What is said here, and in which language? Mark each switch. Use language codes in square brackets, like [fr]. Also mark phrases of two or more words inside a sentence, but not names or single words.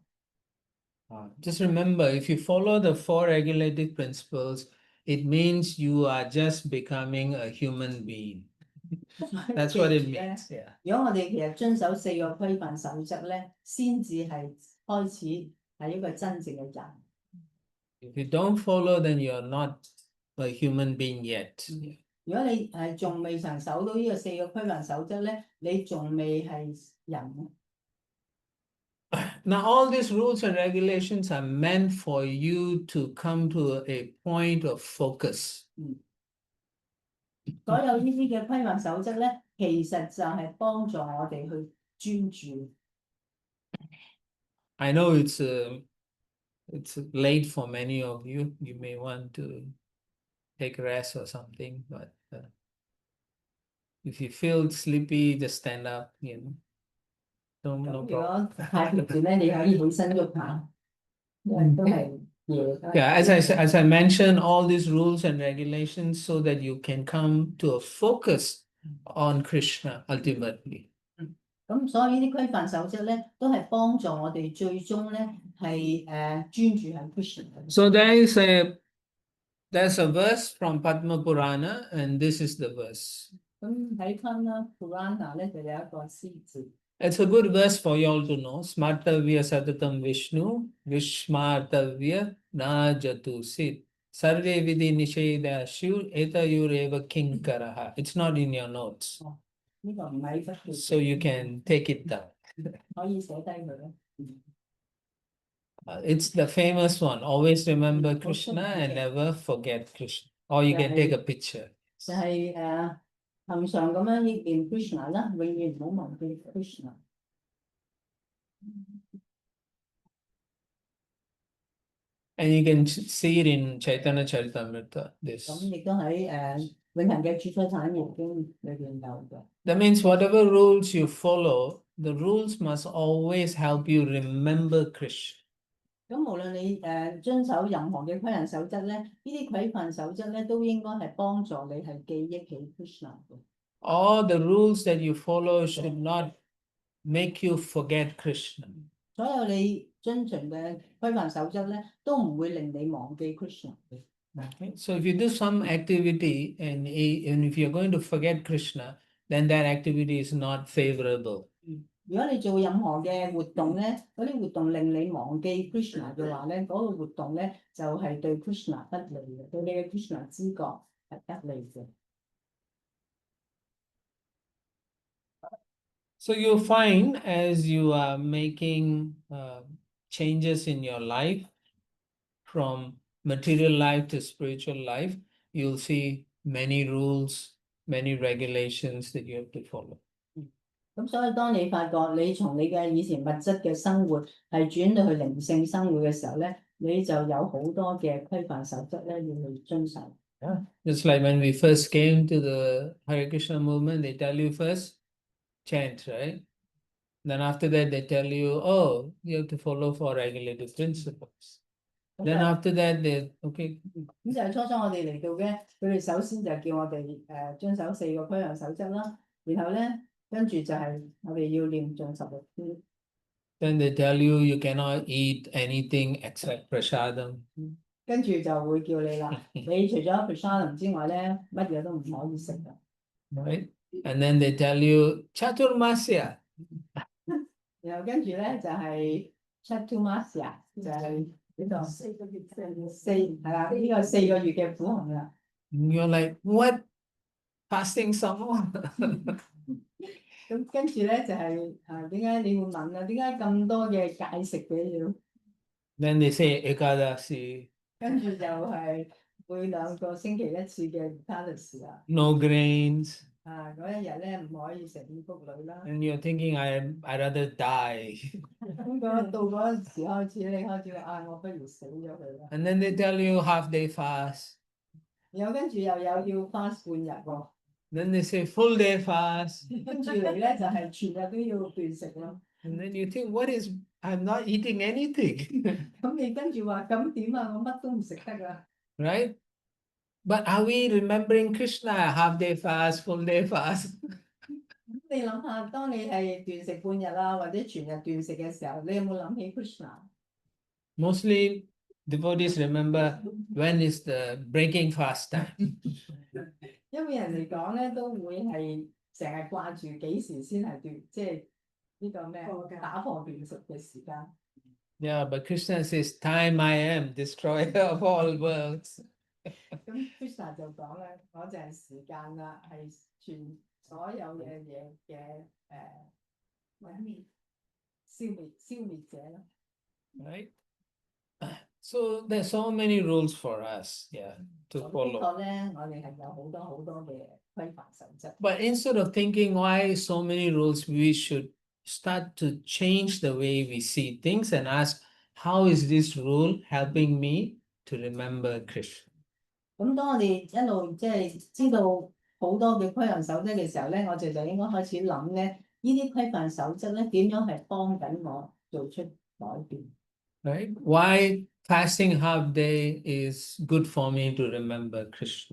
[en] Just remember, if you follow the four regulative principles, it means you are just becoming a human being. That's what it means. Yeah. [yue] 如果我哋其實遵守四個規範守則咧，先至係開始係一個真正嘅人。 [en] If you don't follow, then you're not a human being yet. [yue] 如果你仲未曾守到呢個四個規範守則咧，你仲未係人。 [en] Now, all these rules and regulations are meant for you to come to a point of focus. [yue] 所有呢啲嘅規範守則咧，其實就係幫助我哋去專注。 [en] I know it's late for many of you. You may want to take rest or something, but if you feel sleepy, just stand up, you know. [yue] 咁 [en] No [yue] 如 [en] problem. [yue] 果太疲倦咧，你可以起身喐下，因為都係夜。 [en] Yeah, as I mentioned, all these rules and regulations so that you can come to a focus on Krishna ultimately. [yue] 咁所以呢啲規範守則咧，都係幫助我哋最終咧係專注喺 Krishna。 [en] So there's a verse from Padma Purana, and this is the verse. [yue] 咁喺 Padma Purana 咧就有一個詩字。 [en] It's a good verse for you all to know. [sa] Smartavya satatam Vishnu, Vishmartavya najatu sit. Sarve vidhi nisheda shu, etayureva kinkaraha. [en] It's not in your notes, [yue] 呢個唔係不 [en] so you can take it down. [yue] 可以寫低佢咧。 [en] It's the famous one. Always remember Krishna and never forget Krishna. Or you can take a picture. [yue] 就係恒常咁樣憶念 Krishna 啦，永遠唔好忘記 Krishna。 [en] And you can see it in Chaitanya Charitamrita. [yue] 咁 [en] This. [yue] 亦都喺永恆嘅主宰產業經裏邊有嘅。 [en] That means whatever rules you follow, the rules must always help you remember Krishna. [yue] 咁無論你遵守任何嘅規範守則咧，呢啲規範守則咧都應該係幫助你係記憶起 Krishna 嘅。 [en] All the rules that you follow should not make you forget Krishna. [yue] 所有你遵循嘅規範守則咧，都唔會令你忘記 Krishna 嘅。 [en] Okay? So if you do some activity and if you're going to forget Krishna, then that activity is not favorable. [yue] 如果你做任何嘅活動咧，嗰啲活動令你忘記 Krishna 嘅話咧，嗰個活動咧就係對 Krishna 不利嘅，對你嘅 Krishna 知覺係不利嘅。 [en] So you'll find as you are making changes in your life, from material life to spiritual life, you'll see many rules, many regulations that you have to follow. 咁所以當你發覺你從你嘅以前物質嘅生活係轉到去靈性生活嘅時候咧，你就有好多嘅規範守則咧要去遵守。 Yeah. Just like when we first came to the Hare Krishna movement, they tell you first chant, right? Then after that, they tell you, oh, you have to follow four regulative principles. Then after that, they okay. [yue] 咁就係初我哋嚟到嘅，佢哋首先就叫我哋遵守4個規範守則啦，然後咧跟住就係我哋要念誦16篇。 [en] Then they tell you you cannot eat anything except prasadam. [yue] 跟住就會叫你啦，你除咗 prasadam 之外咧，乜嘢都唔可以食嘅。 [en] Right? And then they tell you Chaturmasya. [yue] 然後跟住咧就係 Chaturmasya， 就係呢個4個月係啦，呢個4個月嘅苦行啦。 [en] You're like, what? Fasting some more? [yue] 咁跟住咧就係點解你會問啊？點解咁多嘅戒食嘅要？ [en] Then they say Ekadasi, [yue] 跟住就係每2個星期一次嘅 Ekadasi 啦。 [en] no grains. [yue] 嗰一日咧唔可以食五穀類啦。 [en] And you're thinking, I'd rather die. [yue] 咁到嗰陣時開始，你開始話我不如死咗佢啦。 [en] And then they tell you half-day fast. [yue] 然後跟住又有要 fast 半日喎。 [en] Then they say full-day fast. [yue] 跟住嚟咧就係全日都要斷食咯。 [en] And then you think, I'm not eating anything. [yue] 咁你跟住話咁點啊？我乜都唔食得啊！ [en] Right? But are we remembering Krishna? Half-day fast, full-day fast. [yue] 你諗下，當你係斷食半日啦，或者全日斷食嘅時候，你有冇諗起 Krishna？ [en] Mostly devotees remember when is the breaking fast time. [yue] 因為人嚟講咧，都會係成日掛住幾時先係斷，即係呢個咩打破斷食嘅時間。 [en] Yeah, but Krishna says, time I am, destroyer of all worlds. [yue] 咁 Krishna 就講咧，我就係時間啦，係全所有嘅嘢嘅毀滅、消滅者啦。 [en] Right? So there's so many rules for us, yeah, to [yue] 咁的 [en] follow. [yue] 確咧，我哋係有好多好多嘅規範守則。 [en] But instead of thinking why so many rules, we should start to change the way we see things and ask, how is this rule helping me to remember Krishna? [yue] 咁當我哋一路即係知道好多嘅規範守則嘅時候咧，我哋就應該開始諗咧，呢啲規範守則咧點樣係幫緊我做出改變？ [en] Right? Why fasting half day is good for me to remember Krishna?